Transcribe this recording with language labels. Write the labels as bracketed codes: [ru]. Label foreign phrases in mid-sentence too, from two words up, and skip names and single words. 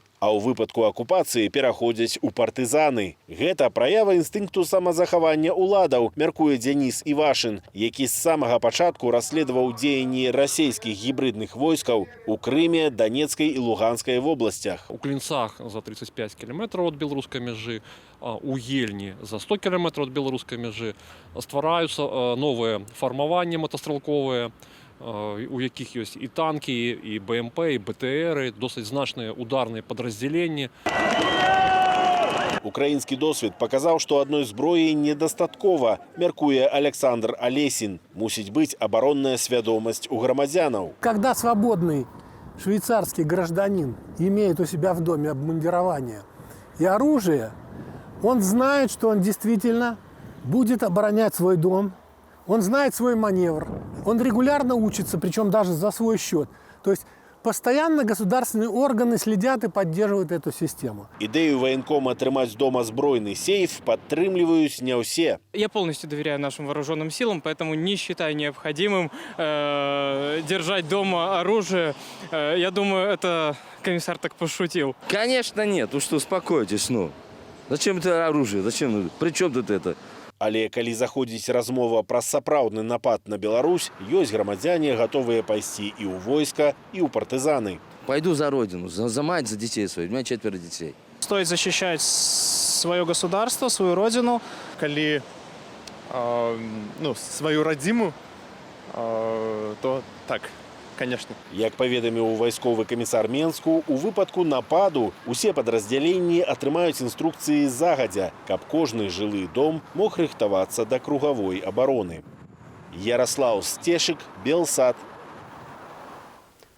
[be] А ў выпадку акупацыі пераходзяць у партызаны. Гэта праява інстынкту самазахавання ўладаў, мяркуе Дзяніс Івашын, які з самага пачатку расследаваў дзеянні расійскіх гібридных войскаў у Крыме, Донецкай і Луганскай вобласцях. [ru] У Клинцах за 35 километров от белорусской межи, у Ельни за 100 километров от белорусской межи ствараюцца новые формования мотострелковые, [be] у якіх ёсць і танкі, і БМП, і БТРы, досыць значныя ударныя падраздзяленні. Украінскі досвід паказаў, што адной зброі недастаткова, мяркуе Александр Алесін. Мусіць быць абаронная свядомасць у грамадзянаў. [ru] Когда свободный швейцарский гражданин имеет у себя в доме обмундирование и оружие, он знает, что он действительно будет оборонять свой дом. Он знает свой маневр, он регулярно учится, причем даже за свой счет. То есть постоянно государственные органы следят и поддерживают эту систему. Идею военкома [be] трымаць дома збройны сейф падтрымліваюць не ўсе. [ru] Я полностью доверяю нашим вооруженным силам, поэтому не считаю необходимым держать дома оружие. Я думаю, это комиссар так пошутил. Конечно нет, вы что, успокойтесь, ну. Зачем это оружие? Зачем? При чем тут это? [be] Але калі заходзіць размова пра сапраўдны напад на Беларусь, ёсць грамадзяне, гатовыя пайсці і ў войска, і ў партызаны. [ru] Пойду за родину, за мать, за детей своих. У меня 4 детей. Стоит защищать свое государство, свою родину. Калі свою родиму, то так. Конечно. [be] Як паведаміў вайсковы камісар Менску, у выпадку нападу усе падраздзяленні атрымаюць інструкцыі загадзя, каб кожны жылы дом мог рыхтавацца да кругавой абароны. Яраслаў Сцешык, Белсат.